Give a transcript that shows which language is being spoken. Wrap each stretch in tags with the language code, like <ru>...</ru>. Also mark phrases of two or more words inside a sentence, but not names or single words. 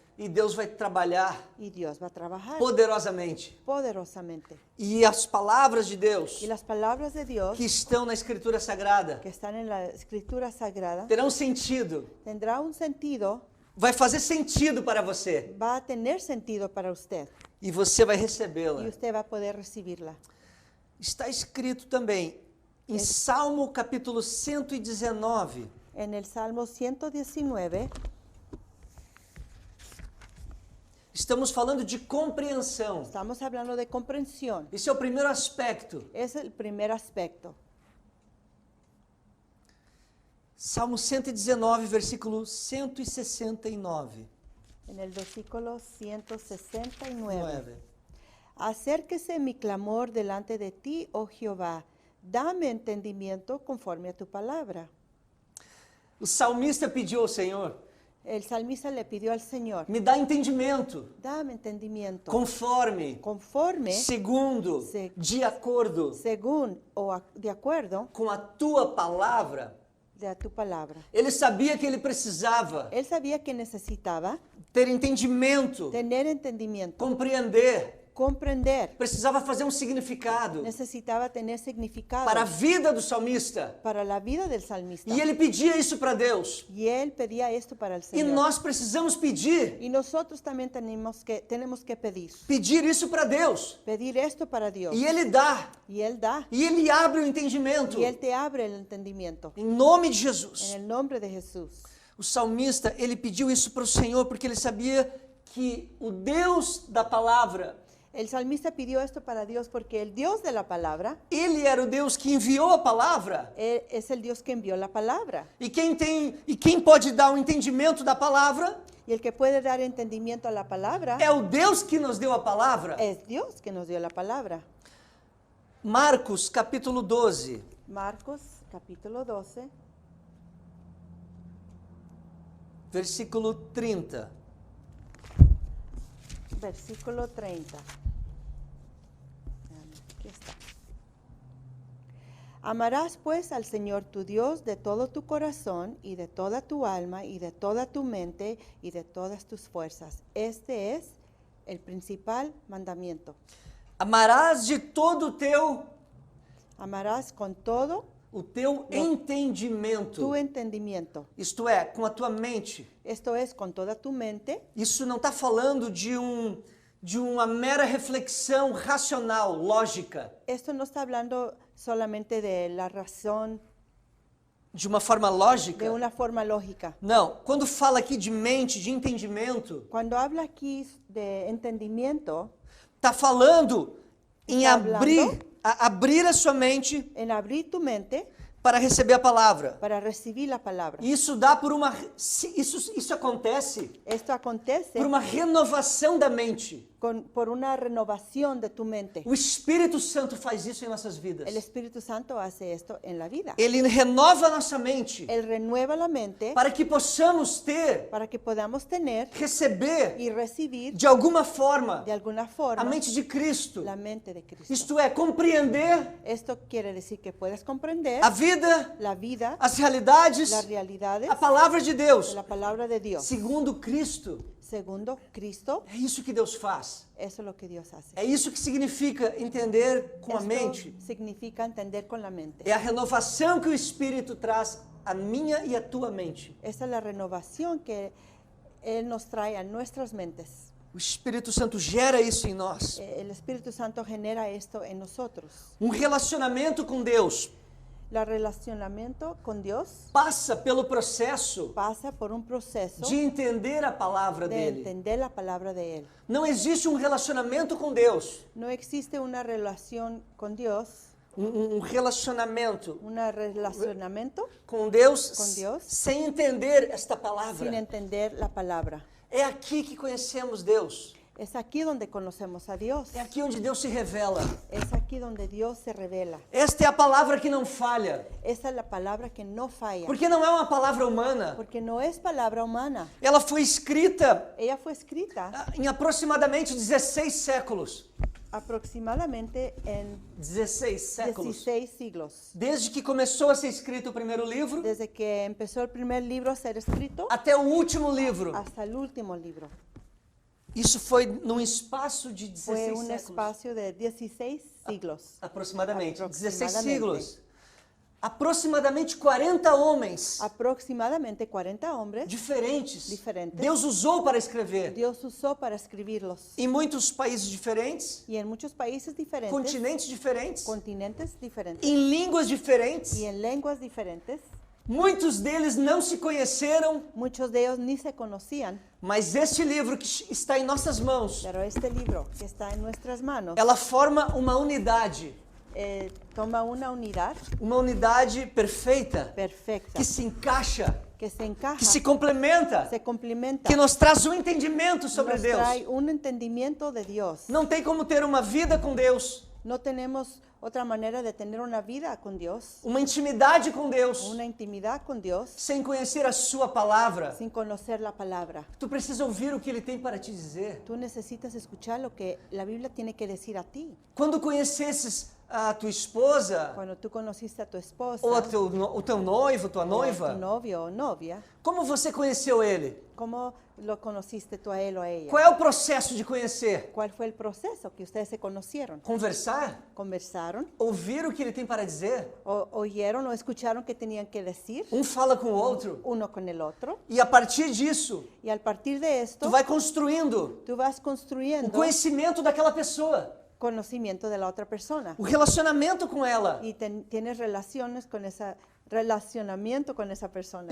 <pt>E Deus vai trabalhar</pt> <es>Y Dios va a trabajar</es> <pt>poderosamente.</pt> <es>poderosamente.</es> <pt>E as palavras de Deus</pt> <es>Y las palabras de Dios</es> <pt>que estão na Escritura Sagrada</pt> <es>que están en la Escritura Sagrada</es> <pt>terão sentido,</pt> <es>tendrá un sentido,</es> <pt>vai fazer sentido para você</pt> <es>va a tener sentido para usted</es> <pt>e você vai</pt> <es>y</es> <pt>recebê-la.</pt> <es>usted va a poder recibirla.</es> <pt>Está escrito também em Salmo capítulo 119,</pt> <es>En el Salmo 119</es> <pt>estamos falando de compreensão.</pt> <es>estamos hablando de comprensión.</es> <pt>Esse é o primeiro aspecto.</pt> <es>Es el primer aspecto.</es> <pt>Salmo 119, versículo 169.</pt> <es>En el versículo 169. 9. Acérquese mi clamor delante de ti, oh Jehová. Dame entendimiento conforme a tu palabra.</es> <pt>O salmista pediu ao Senhor:</pt> <es>El salmista le pidió al Señor,</es> <pt>me dá entendimento,</pt> <es>dame entendimiento</es> <pt>conforme,</pt> <es>conforme,</es> <pt>segundo, Se- de acordo</pt> <es>según o de acuerdo</es> <pt>com a tua palavra.</pt> <es>de tu palabra.</es> <pt>Ele sabia que ele precisava</pt> <es>Él sabía que necesitaba</es> <pt>ter entendimento,</pt> <es>tener entendimiento,</es> <pt>compreender,</pt> <es>comprender,</es> <pt>precisava fazer um significado</pt> <es>necesitaba tener significado</es> <pt>para a vida do salmista.</pt> <es>para la vida del salmista.</es> <pt>E ele pedia isso para Deus.</pt> <es>Y él pedía esto para el</es> <pt>E</pt> <es>Señor.</es> <pt>nós precisamos pedir</pt> <es>Y nosotros también tenemos que</es> <pt>pedir isso para Deus.</pt> <es>pedir esto para Dios.</es> <pt>E Ele dá.</pt> <es>Y Él da.</es> <pt>E Ele abre o entendimento.</pt> <es>Y Él te abre el entendimiento.</es> <pt>Em nome de</pt> <es>En</es> <pt>Jesus.</pt> <es>el nombre de Jesús.</es> <pt>O salmista, ele pediu isso para o Senhor porque ele sabia que o Deus da palavra,</pt> <es>El salmista pidió esto para Dios porque el Dios de la palabra</es> <pt>Ele era o Deus que enviou a palavra.</pt> <es>es el Dios que envió la palabra.</es> <pt>E quem pode dar o entendimento da palavra</pt> <es>Y el que puede dar entendimiento a la palabra</es> <pt>é o Deus que nos deu a palavra.</pt> <es>es Dios que nos dio la palabra.</es> <pt>Marcos, capítulo 12.</pt> <es>Marcos, capítulo 12,</es> <pt>Versículo 30.</pt> <es>versículo 30. Aquí está. Amarás pues al Señor tu Dios de todo tu corazón y de toda tu alma y de toda tu mente y de todas tus fuerzas. Este es el principal mandamiento.</es> <pt>Amarás de todo</pt> <es>Amarás con todo</es> <pt>o teu entendimento.</pt> <es>tu entendimiento.</es> <pt>Isto é, com a tua mente.</pt> <es>Esto es con toda tu mente.</es> <pt>Isso não está falando de uma mera reflexão racional, lógica,</pt> <es>Esto no está hablando solamente de la razón,</es> <pt>de uma forma lógica.</pt> <es>de una forma lógica.</es> <pt>Não, quando fala aqui de mente, de entendimento,</pt> <es>Cuando habla aquí de entendimiento,</es> <pt>está falando em</pt> <es>Tá</es> <pt>abrir a sua mente</pt> <es>en abrir tu mente</es> <pt>para receber a palavra.</pt> <es>para recibir la palabra.</es> <pt>Isso dá por uma isso acontece</pt> <es>Esto acontece</es> <pt>por uma renovação da mente.</pt> <es>por una renovación de tu mente.</es> <pt>O Espírito Santo faz isso em nossas vidas.</pt> <es>El Espíritu Santo hace esto en la vida.</es> <pt>Ele renova a nossa mente</pt> <es>Él renueva la mente</es> <pt>para que possamos ter,</pt> <es>para que podamos tener</es> <pt>receber</pt> <es>y recibir</es> <pt>de alguma forma</pt> <es>de alguna</es> <pt>a</pt> <es>forma</es> <pt>mente de Cristo.</pt> <es>la mente de Cristo.</es> <pt>Isto é, compreender</pt> <es>Esto quiere decir que puedes comprender</es> <pt>a vida,</pt> <es>la vida,</es> <pt>as realidades,</pt> <es>las realidades</es> <pt>a palavra de</pt> <es>de</es> <pt>Deus,</pt> <es>la palabra de Dios.</es> <pt>segundo Cristo.</pt> <es>Segundo Cristo,</es> <pt>É isso que Deus faz.</pt> <es>eso es lo que Dios hace.</es> <pt>É isso que significa entender com a</pt> <es>Esto</es> <pt>mente.</pt> <es>significa entender con la mente.</es> <pt>É a renovação que o Espírito traz à minha e à tua mente.</pt> <es>Esa es la renovación que Él nos trae a nuestras mentes.</es> <pt>O Espírito Santo gera isso em nós.</pt> <es>El Espíritu Santo genera esto en nosotros.</es> <pt>Um relacionamento com Deus</pt> <es>El relacionamiento con Dios</es> <pt>passa pelo processo</pt> <es>pasa por un proceso</es> <pt>de entender a palavra</pt> <es>de</es> <pt>dele.</pt> <es>entender la palabra de Él.</es> <pt>Não existe um relacionamento com Deus,</pt> <es>No existe una relación con Dios,</es> <pt>um relacionamento</pt> <es>un relacionamiento</es> <pt>com Deus,</pt> <es>Com Deus.</es> <pt>sem entender esta</pt> <es>sin</es> <pt>palavra.</pt> <es>entender la palabra.</es> <pt>É aqui que conhecemos Deus.</pt> <es>Es aquí donde conocemos a Dios.</es> <pt>É aqui onde Deus se revela.</pt> <es>Es aquí donde Dios se revela.</es> <pt>Esta é a palavra que não falha,</pt> <es>Esa es la palabra que no falla.</es> <pt>porque não é uma palavra humana.</pt> <es>Porque no es palabra humana.</es> <pt>Ela foi escrita</pt> <es>Ella fue escrita</es> <pt>em aproximadamente 16 séculos.</pt> <es>aproximadamente en</es> <pt>16 séculos.</pt> <es>16 siglos.</es> <pt>Desde que começou a ser escrito o primeiro livro</pt> <es>Desde que empezó el primer libro a ser escrito</es> <pt>até o último livro.</pt> <es>hasta el último libro.</es> <pt>Isso foi num espaço de</pt> <es>Fue</es> <pt>16</pt> <es>un</es> <pt>séculos.</pt> <es>espacio de 16 siglos.</es> <pt>Aproximadamente. 16</pt> <es>Aproximadamente. siglos.</es> <pt>Aproximadamente 40 homens</pt> <es>Aproximadamente 40 hombres</es> <pt>diferentes.</pt> <es>Diferentes.</es> <pt>Deus usou para escrever.</pt> <es>Dios usó para escribirlos.</es> <pt>Em muitos países diferentes,</pt> <es>Y en muchos países diferentes,</es> <pt>continentes diferentes,</pt> <es>continentes diferentes</es> <pt>em línguas diferentes.</pt> <es>y en lenguas diferentes.</es> <pt>Muitos deles não se conheceram,</pt> <es>Muchos de ellos ni se conocían,</es> <pt>mas este livro que está em nossas mãos,</pt> <es>pero este libro que está en nuestras manos</es> <pt>ela forma uma unidade</pt> <es>toma una</es> <pt>unidade perfeita,</pt> <es>perfecta</es> <pt>que se encaixa,</pt> <es>que se encaja,</es> <pt>que se complementa,</pt> <es>se complementa,</es> <pt>que nos traz um entendimento sobre</pt> <es>nos</es> <pt>Deus.</pt> <es>trae un entendimiento de Dios.</es> <pt>Não tem como ter uma vida com Deus,</pt> <es>No tenemos otra manera de tener una vida con Dios,</es> <pt>uma intimidade com Deus,</pt> <es>una intimidad con Dios,</es> <pt>sem conhecer a sua palavra.</pt> <es>sin conocer la palabra.</es> <pt>Tu precisa ouvir o que ele tem para te dizer.</pt> <es>Tú necesitas escuchar lo que la Biblia tiene que decir a ti.</es> <pt>Quando conhecesses a tua esposa,</pt> <es>Cuando tú conociste a tu esposa,</es> <pt>ou o teu noivo, tua</pt> <es>o a</es> <pt>noiva,</pt> <es>tu novio o novia,</es> <pt>como você conheceu ele?</pt> <es>¿cómo lo conociste tú a él o a ella?</es> <pt>Qual é o processo de conhecer?</pt> <es>¿Cuál fue el proceso que ustedes se conocieron?</es> <pt>Conversar?</pt> <es>¿Conversaron?</es> <pt>Ouvir o que ele tem para dizer?</pt> <es>¿O oyeron o escucharon qué tenían que decir?</es> <pt>Um fala com o outro.</pt> <es>Uno con el otro.</es> <pt>E a partir disso,</pt> <es>Y al partir de esto,</es> <pt>tu vai construindo</pt> <es>tú vas</es> <pt>o</pt> <es>construyendo</es> <pt>conhecimento daquela pessoa,</pt> <es>conocimiento de la otra persona.</es> <pt>o relacionamento com ela.</pt> <es>Y tienes relaciones con esa relacionamiento con esa persona.</es>